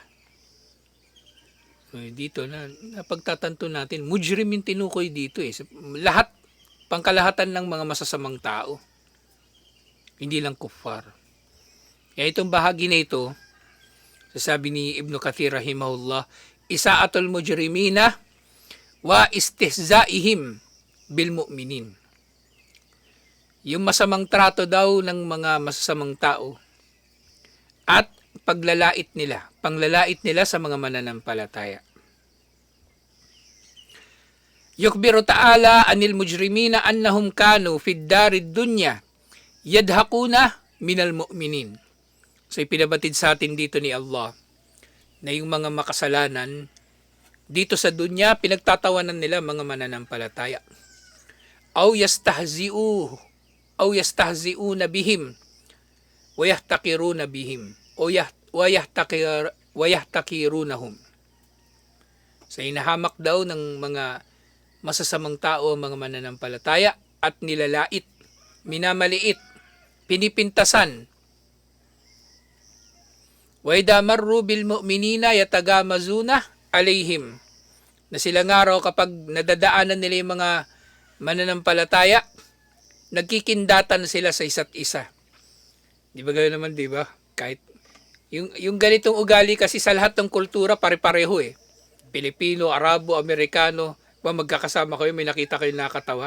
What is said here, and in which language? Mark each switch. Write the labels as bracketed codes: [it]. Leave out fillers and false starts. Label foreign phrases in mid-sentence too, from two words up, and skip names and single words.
[tl] So, dito na pagtatanto natin, mujrim yung tinukoy dito lahat, pangkalahatan ng mga masasamang tao. Hindi lang kuffar. Kaya itong bahagi na ito, sasabi ni Ibn Kathir rahimahullah, [ar] إساءة المجرمين واستهزائهم بالمؤمنين. [tl] Yung masamang trato daw ng mga masasamang tao at panglalait nila sa mga mananampalataya. [ar] يخبر تعالى عن المجرمين أنهم كانوا في الدار الدنيا يضحكون من المؤمنين. [tl] So ipinabatid sa atin dito ni Allah na yung mga makasalanan dito sa dunya, pinagtatawanan nila mga mananampalataya. [ar] أو يستهزئون بهم ويحتقرون بهم أو يحتقرونهم. [tl] So inahamak daw ng mga masasamang tao ang mga mananampalataya at nilalait, minamaliit, pinipintasan. [ar] وإذا مروا بالمؤمنين يتغامزون عليهم. [tl] Na sila nga raw kapag nadadaanan nila yung mga mananampalataya, nagkikindatan sila sa isa't isa. Di ba gano'n naman, di ba? Kahit yung ganitong ugali kasi sa lahat ng kultura pare-pareho Pilipino, Arabo, Amerikano, magkakasama kayo, may nakita kayo nakatawa.